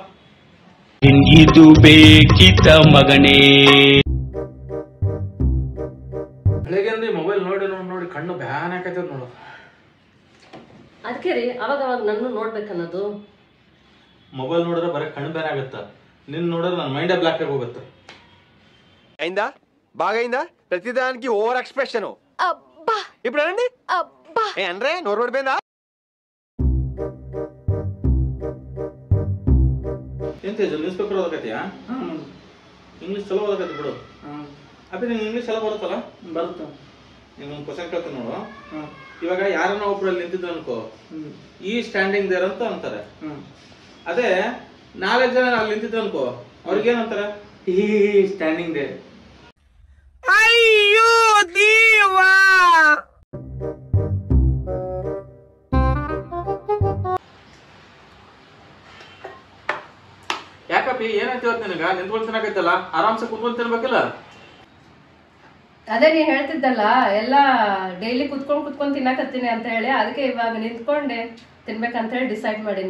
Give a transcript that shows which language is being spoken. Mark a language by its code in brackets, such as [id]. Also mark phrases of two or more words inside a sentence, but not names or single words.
[kn] ಇದು ಬೇಕಿತ ಮಗನೇ. ಬೆಳಗ್ಗೆ ಮೊಬೈಲ್ ನೋಡಿ ನೋಡಿ ನೋಡಿ ಕಣ್ಣು ಬ್ಯಾನ್ ಹಾಕೈತದ ನೋಡು. ಅದಕ್ಕೆ ರೀ ಅವಾಗ ಅವಾಗ ನನ್ನ ನೋಡ್ಬೇಕನ್ನೋದು. ಮೊಬೈಲ್ ನೋಡಿದ್ರೆ ಬರೀ ಕಣ್ಣು ಬ್ಯಾನ್ ಆಗತ್ತ, ನಿನ್ ನೋಡಿದ್ರೆ ನನ್ನ ಮೈಂಡೇ ಬ್ಲಾಕ್ ಆಗಿ ಹೋಗುತ್ತೆ. [te] అయిందా బాగా అయిందా? ప్రతిదానికి [en] over expression. [te] అబ్బా ఇప్పుడు అనండి. అబ్బా ఏ అనరే నోరు పడిపోయిందా? [kn] ಎಂತ [en] news paper [kn] ಓದಕತ್ತೀಯಾ? ಇಂಗ್ಲೀಷ್ ಚಲೋ ಓದಕತ್ತಿ ಬಿಡು. ಅಪ್ಪಿ ನಿಂಗೆ ಇಂಗ್ಲೀಷ್ ಎಲ್ಲ ಬರುತ್ತಲ್ಲ? ಬರುತ್ತೆ. ನಿಂಗೆ ಒಂದು ಕ್ವಶನ್ ಕೇಳ್ತೀನಿ ನೋಡು. ಇವಾಗ ಯಾರನ್ನ ಒಬ್ರಲ್ಲಿ ನಿಂತಿದ್ರು ಅನ್ಕೋ, [en] he standing there [kn] ಅಂತ ಅಂತಾರೆ. ಅದೇ 4 ಜನ ಅಲ್ಲಿ ನಿಂತಿದ್ರು ಅನ್ಕೋ, ಅವ್ರಿಗೇನಂತಾರೆ? [en] he standing they. [te] అయ్యో దేవా. [kn] ಯಾಕಪ್ಪಿ ಏನಾಯ್ತು ಇವತ್ತು ನಿನಗ? ನಿಂತ್ಕೊಂಡು ತಿನ್ನಕೈತಲ್ಲ, ಆರಾಮ್ಸೆ ಕುತ್ಕೊಂಡು ತಿನ್ಬೇಕಿಲ್ಲ? ಅದೇ ನೀ ಹೇಳ್ತಿದ್ದಲ್ಲ ಎಲ್ಲ ಡೈಲಿ ಕುತ್ಕೊಂಡ್ ತಿನ್ನಕತ್ತೀನಿ ಅಂತ ಹೇಳಿ, ಅದಕ್ಕೆ ಇವಾಗ ನಿಂತ್ಕೊಂಡೆ ತಿನ್ಬೇಕಂತ ಹೇಳಿ ಡಿಸೈಡ್ ಮಾಡೀನಿ.